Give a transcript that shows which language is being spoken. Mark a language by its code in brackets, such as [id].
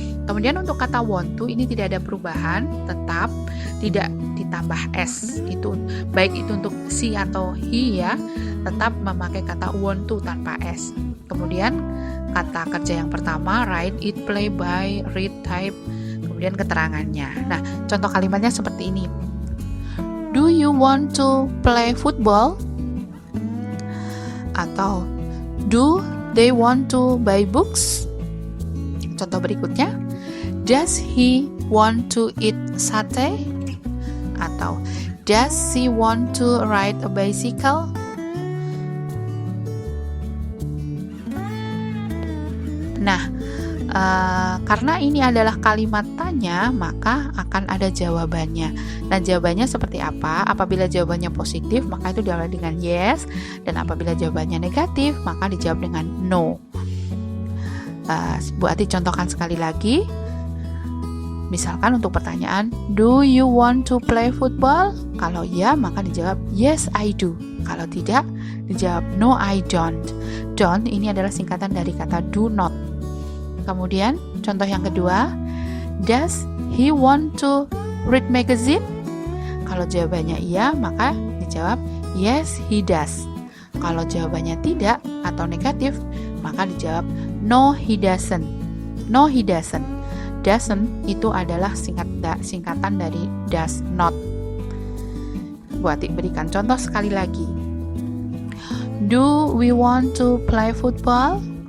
[id] Kemudian untuk kata want to ini tidak ada perubahan, tetap tidak ditambah s. Itu baik itu untuk she atau he ya, tetap memakai kata want to tanpa s. Kemudian kata kerja yang pertama, write, eat, play, buy, read, type, kemudian keterangannya. Nah, contoh kalimatnya seperti ini. [en] Do you want to play football? [id] Atau [en] do they want to buy books? [id] Contoh berikutnya, [en] does he want to eat sate? [id] Atau [en] does she want to ride a bicycle? [id] Nah, karena ini adalah kalimat tanya, maka akan ada jawabannya. Nah, jawabannya seperti apa? Apabila jawabannya positif, maka itu dijawab dengan yes, dan apabila jawabannya negatif, maka dijawab dengan no. Bu Ati contohkan sekali lagi. Misalkan untuk pertanyaan, [en] do you want to play football? [id] Kalau ya, maka dijawab [en] yes I do. [id] Kalau tidak, dijawab [en] no I don't. [id] Don't ini adalah singkatan dari kata do not. Kemudian contoh yang kedua, [en] does he want to read magazine? [id] Kalau jawabannya iya, maka dijawab [en] yes he does. [id] Kalau jawabannya tidak atau negatif, maka dijawab [en] no he doesn't. No he doesn't. [id] Doesn't itu adalah singkatan dari does not. Buat berikan contoh sekali lagi. [en] Do we want to play football?